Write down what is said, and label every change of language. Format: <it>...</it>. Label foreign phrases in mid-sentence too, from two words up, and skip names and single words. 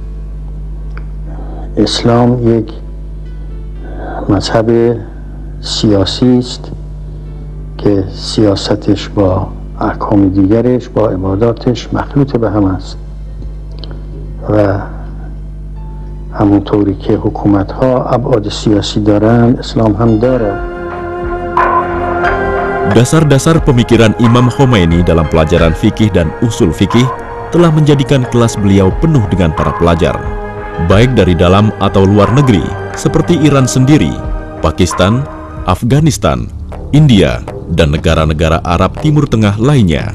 <fa>اسلام یک مذهب سیاسی است که سیاستش با احکام دیگرش با عباداتش مخلوط به هم است و همونطوری که حکومت ها ابعاد سیاسی دارن، اسلام هم داره.</fa> <id>Dasar-dasar pemikiran Imam Khomeini dalam pelajaran fikih dan usul fikih telah menjadikan kelas beliau penuh dengan para pelajar, baik dari dalam atau luar negeri, seperti Iran sendiri, Pakistan, Afghanistan, India, dan negara-negara Arab Timur Tengah lainnya.</id>